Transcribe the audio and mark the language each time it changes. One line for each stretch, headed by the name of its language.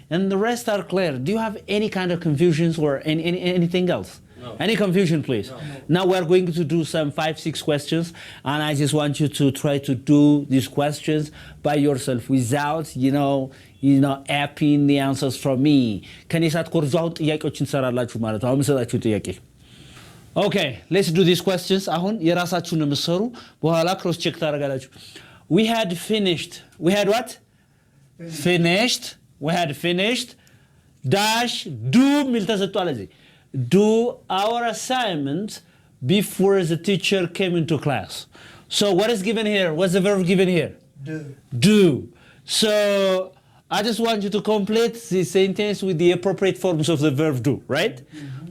English: And the rest are clear. Do you have any kind of confusions or anything else? No. Any confusion, please? No. Now we're going to do some 5-6 questions, and I just want you to try to do these questions by yourself without, apping the answers from me.
Amharic: ከኔ ሳትኮርጃው ጥያቄዎችን ትሰራላችሁ ማለት ነው። አሁን መሰላችሁ ጥያቄ።
English: Okay, let's do these questions.
Amharic: አሁን የራሳችሁን የምትሰሩ በኋላ ክሮስ ቼክ ታደርጋላችሁ።
English: We had what? Finished. We had finished.
Amharic: Dash do ሚል ተሰጥቷል እዚህ.
English: Do our assignment before the teacher came into class. So what is given here? What's the verb given here? Do. So I just want you to complete the sentence with the appropriate forms of the verb do, right? Mm-hmm.